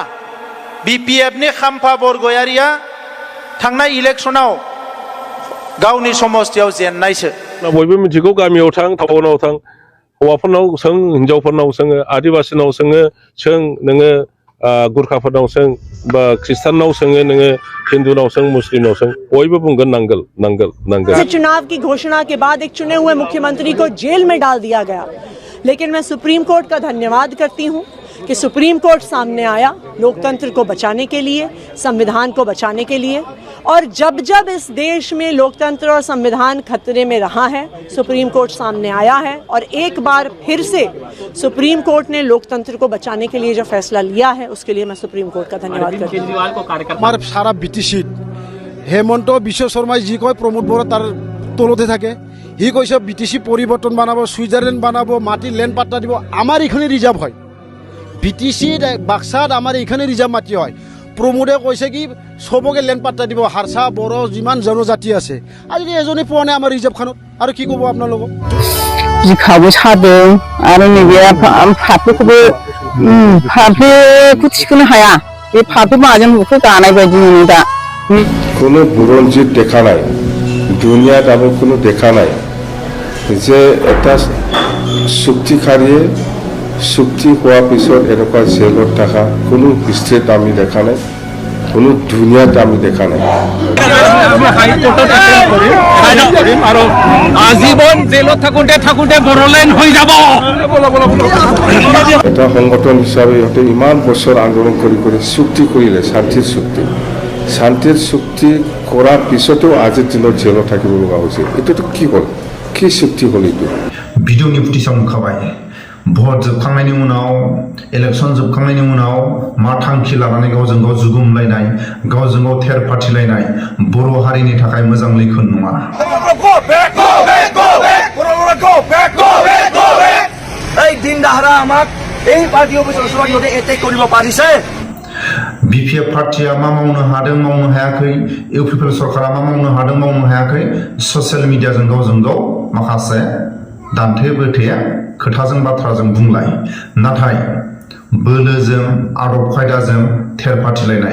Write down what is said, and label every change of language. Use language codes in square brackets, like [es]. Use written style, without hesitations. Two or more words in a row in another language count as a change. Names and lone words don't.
[brx] बिपिएफनि खाम्फा बरगयारिया थांनाय इलेक्शनाव गावनि समस्तियाव जेननायसो। बयबो मिथिगौ, गामियाव थां, टाउनाव थां, हौवाफोरनाव सों, हिनजावफोरनाव सोङो, आदिबासिनाव सोङो, सों नोङो गुरखाफोरनाव सों बा ख्रिस्टाननाव सोङो, नोङो हिंदुनाव सों, मुस्लिमनाव सों, बयबो बुंगोन नांगोल नांगोल नांगोल। [hi] चुनाव की घोषणा के बाद एक चुने हुए मुख्यमंत्री को जेल में डाल दिया गया, लेकिन मैं सुप्रीम कोर्ट का धन्यवाद करती हूं कि सुप्रीम कोर्ट सामने आया लोकतंत्र को बचाने के लिए, संविधान को बचाने के लिए। और जब जब इस देश में लोकतंत्र और संविधान खतरे में रहा है, सुप्रीम कोर्ट सामने आया है और एक बार फिर से सुप्रीम कोर्ट ने लोकतंत्र को बचाने के लिए जो फैसला लिया है, उसके लिए मैं सुप्रीम कोर्ट का धन्यवाद करती हूँ। [as] সাৰা বিটিচিত হেমন্ত বিশ্ব শৰ্মা জী কয় প্ৰমোদ বড়ো তাৰ তলত থাকে, হি কৈছে বিটিসি পৰিৱৰ্তন বানাব, সুইজাৰলেণ্ড বানাব, মাটি লেণ্ড পাট্টা দিব। আমাৰ এইখানে ৰিজাৰ্ভ হয়, বিটিসি বাক্সাত আমাৰ এইখানে ৰিজাৰ্ভ মাটি হয়। प्रमोदे কৈছে কি সবকে লেণ্ড পাট্টা দিব, হাৰসা বড়ো যিমান জনজাতি আছে। আজি এজনে পোৱা নাই আমাৰ ৰিজাৰ্ভখনত, আৰু কি ক'ব আপোনালোকক? [brx] बिखाबो सादों आरो नैबे फाफ्लिखौबो फाफ्लिखौ थिखोनो हाया, बे फाफ्लि माजों बेखौ गानाय बायदि मोनो दा। [as] কোনো বুৰঞ্জীত দেখা নাই, দুনিয়াত আমি কোনো দেখা নাই যে এটা চুক্তিকাৰীয়ে চুক্তি হোৱাৰ পিছত এনেকুৱা জেলত থকা কোনো হিষ্ট্ৰীত আমি দেখা নাই, কোনো দুনিয়াত আমি দেখা নাই। আৰু আজীবন জেলত থাকোঁতে থাকোঁতে বড়োলেণ্ড হৈ যাব। এটা সংগঠন হিচাপে ইহঁতে ইমান বছৰ আন্দোলন কৰি কৰি চুক্তি কৰিলে, শান্তিৰ চুক্তি কৰাৰ পিছতো আজিৰ দিনত জেলত থাকিব লগা হৈছে। এইটোতো কি হ'ল, কি চুক্তি হ'ল এইটো? [brx] भिडिअनि फुटेजाव नुखाबाय। भट जोबखांनायनि उनाव, इलेक्सन जोबखांनायनि उनाव मा थांखि लानानै गावजों गाव जुगुमलायनाय, गावजों गाव थेर फाथिलायनाय बर' हारिनि थाखाय मोजां लैखोन नङा। [as] এই দিন দাহাৰা আমাক এই পাৰ্টি অফিচৰ ওচৰত যদি এটেক কৰিব পাৰিছে। [brx] बिपिएफ पार्टिया मा मावनो हादों मावनो हायाखै, इउपिपिएल सरकारा मा मावनो हादों मावनो हायाखै, [en] social media [brx] गावजों गाव माखासे दान्थे बोथे खोथाजों बाथ्राजों बुंलाय, नाथाय बोलोजों आदब खायदाजों थेर फाथिलायनाय।